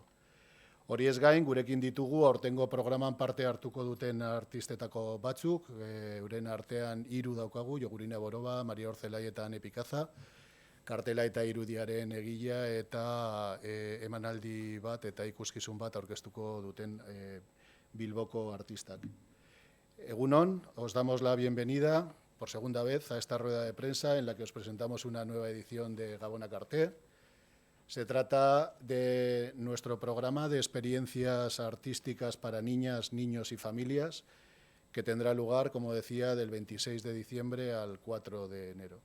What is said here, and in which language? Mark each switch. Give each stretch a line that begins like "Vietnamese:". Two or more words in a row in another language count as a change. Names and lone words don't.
Basque: Hori ez gain, gurekin ditugu aurtengo programan parte hartuko duten artistetako batzuk, euren artean 3 daukagu, Jogurina Boroba, Maria Orzelai eta Ane Pikaza, kartela eta irudiaren egila eta emanaldi bat eta ikuskizun bat aurkeztuko duten Bilboko artistak. Egunon,
Spanish: os damos la bienvenida por segunda vez a esta rueda de prensa en la que os presentamos una nueva edición de Gabon Akarte. Se trata de nuestro programa de experiencias artísticas para niñas, niños y familias, que tendrá lugar, como decía, del 26 de diciembre al 4 de enero.